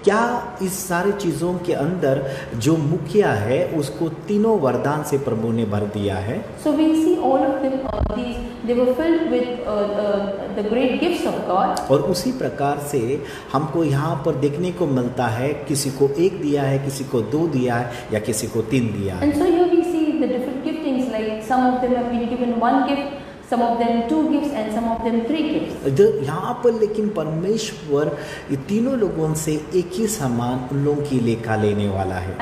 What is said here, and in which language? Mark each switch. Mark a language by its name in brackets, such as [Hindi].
[Hindi] क्या इस सारी चीज़ों के अंदर जो मुखिया है उसको तीनों वरदान से प्रभु ने भर दिया है। [English] So we see all of them, they were filled with the great gifts of God. [Hindi] और उसी प्रकार से हमको यहाँ पर देखने को मिलता है, किसी को 1 दिया है, किसी को 2 दिया है या किसी को 3 दिया है। [English] And so here we see the different giftings, like some of them have been given 1 gift, some of them 2 gifts and some of them 3 gifts. [Hindi] यहाँ पर लेकिन परमेश्वर ये तीनों लोगों से एक ही समान उन लोगों की लेखा लेने वाला है।